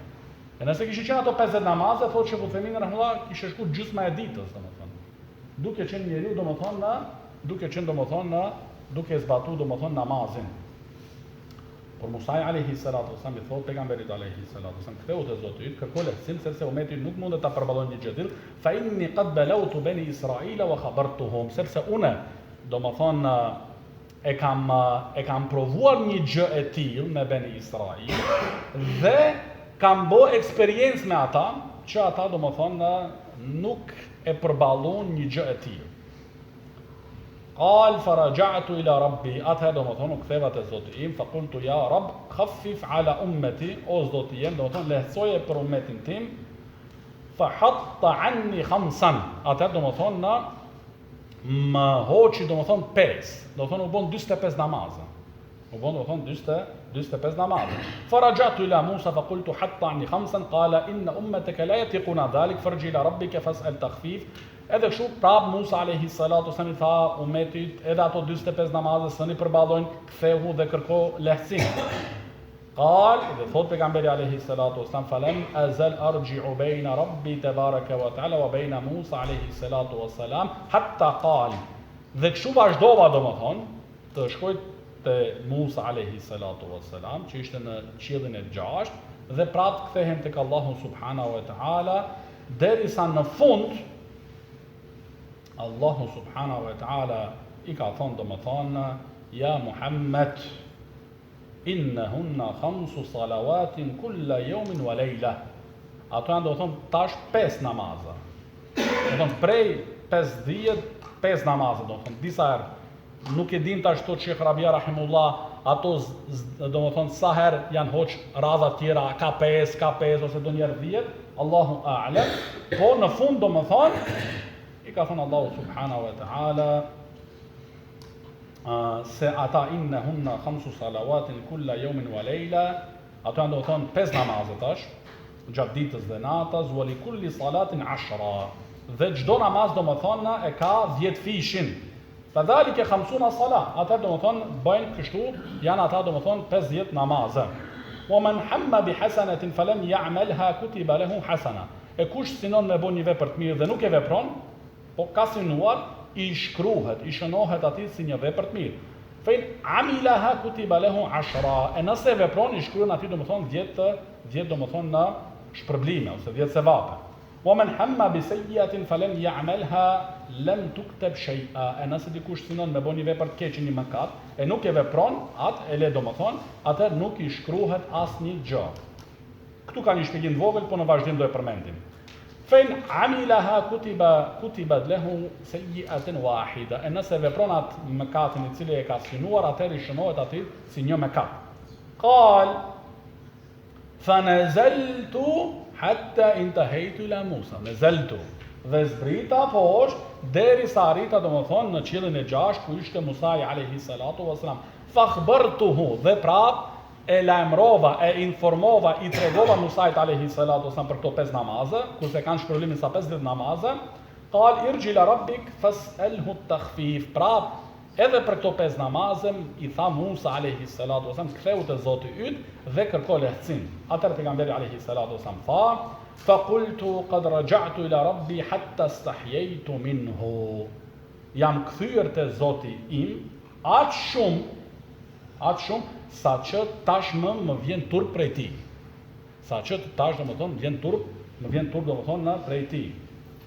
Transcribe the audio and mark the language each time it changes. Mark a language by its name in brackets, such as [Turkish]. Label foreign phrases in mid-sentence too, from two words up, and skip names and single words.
[Albanian] E nëse kishin qenë ato 50 namazë, thotë Sheikh Uthaymeen rahimahullah, kishte shkuar gjysma e ditës, domethënë. Duke qenë njeriu domethënë duke zbatuar domethënë namazin. Por Musa [Arabic] عليه الصلاة والسلام [Albanian] i thotë pejgamberit [Arabic] عليه الصلاة والسلام, [Albanian] ktheu te Zoti yt, kërko lehtësim sepse ummeti nuk mundet ta përballojnë një gjë tillë, [Arabic] فإني قد بلوت بني إسرائيل وخبرتهم, [Albanian] sepse unë domethënë e kam provuar një gjë e tillë me bani Israil dhe kam bë eksperiencë me ata që ata domethënë nuk e përballon një gjë e tillë. [Arabic] قال فرجعت إلى ربي, [Albanian] atëherë domethënë u ktheva te Zoti im, [Arabic] فقلت يا رب خفف على أمتي, [Albanian] o Zoti im, domethënë lehtësoje për ummetin tim, [Arabic] فحط عني خمسا, [Albanian] atëherë domethënë më hoqi domethënë 5, domethënë u bën 45 namazë. U bën domethënë 45 namazë. [Arabic] فرجعت إلى موسى فقلت حط عني خمسا قال إن أمتك لا يطيقون ذلك فارجع إلى ربك فاسأل التخفيف. [Albanian] Edhe kështu prap Musa [Arabic] عليه الصلاة والسلام [Albanian] i tha ummetit, edhe ato 45 namazë s'ni përballojnë, kthehu dhe kërko lehtësim. [Arabic] قال, [Albanian] dhe thot pejgamberi [Arabic] عليه الصلاة والسلام فلم أزل أرجع بين ربي تبارك وتعالى وبين موسى عليه الصلاة والسلام حتى قال. [Albanian] Dhe kështu vazhdova domethënë të shkoj te Musa [Arabic] عليه الصلاة والسلام, [Albanian] që ishte në qiellin e 6, dhe prap kthehen tek Allahu [Arabic] سبحانه وتعالى, [Albanian] derisa në fund Allahu [Arabic] سبحانه وتعالى [Albanian] i ka thonë domethënë, [Arabic] يا محمد, إنهن 5 صلوات كل يوم وليلة. [Albanian] Ato janë domethënë tash 5 namazë. Domethënë prej 50 5 namazë domethënë. Disa herë nuk e dim tash tot Sheikh Rabia rahimullah, ato domethënë sa herë janë hoq radha tjera, ka 5 ose donjëherë 10, [Arabic] الله أعلم. [Albanian] Po në fund domethënë i ka thënë Allahu [Arabic] سبحانه وتعالى [Albanian] se ata [Arabic] إنهن 5 صلوات كل يوم وليلة, [Albanian] ato janë domethënë 5 namazë tash gjatë ditës dhe natës, [Arabic] ولكل صلاة 10, [Albanian] dhe çdo namaz domethënë e ka 10 fishin. [Arabic] فذلك 50 صلاة, [Albanian] ata domethënë bëjnë kështu, janë ata domethënë 50 namazë. [Arabic] ومن هم بحسنة فلم يعملها كتبت له حسنة. [Albanian] E kush sinon me bën një vepër të mirë dhe nuk e vepron, po ka sinuar, i shkruhet, i shënohet atij si një vepër të mirë. [Arabic] فإن عملها كتبت له 10, [Albanian] e nëse vepron i shkruhen atij domethënë 10 domethënë në shpërblime ose 10 sevape. [Arabic] ومن هم بسيئة فلم يعملها لم تكتب شيئا, [Albanian] e nëse dikush sinon me bën një vepër të keq, një mëkat, e nuk e vepron, atë e le domethënë, atë nuk i shkruhet asnjë gjë. Këtu ka një shpjegim të vogël, po në vazhdim do e përmendim. [Arabic] فإن عملها كتبت له سيئة واحدة, [Albanian] e nëse vepron atë mëkatin i cili e ka synuar, atëherë i shënohet atij si një mëkat. [Arabic] قال فنزلت حتى انتهيت إلى موسى, [Albanian] nazaltu, dhe zbrita poshtë derisa arrita domethënë në qiellin e 6 ku ishte Musa [Arabic] عليه الصلاة والسلام. [Albanian] Fakhbartuhu, dhe prap e lajmërova, e informova, i tregova Musait [Arabic] عليه الصلاة والسلام [Albanian] për këto 5 namazë, kurse kanë shpërblimin sa 50 namazë. [Arabic] قال ارجع إلى ربك فاسأله التخفيف, [Albanian] prap edhe për këto 5 namazë i tha Musa [Arabic] عليه الصلاة والسلام, [Albanian] ktheu te Zoti yt dhe kërko lehtësim. Atëherë pejgamberi [Arabic] عليه الصلاة والسلام [Albanian] tha, [Arabic] فقلت قد رجعت إلى ربي حتى استحييت منه. [Albanian] Jam kthyer te Zoti im aq shumë sa që tashmë më vjen turp prej tij. Sa që tash domethënë më vjen turp domethënë prej tij.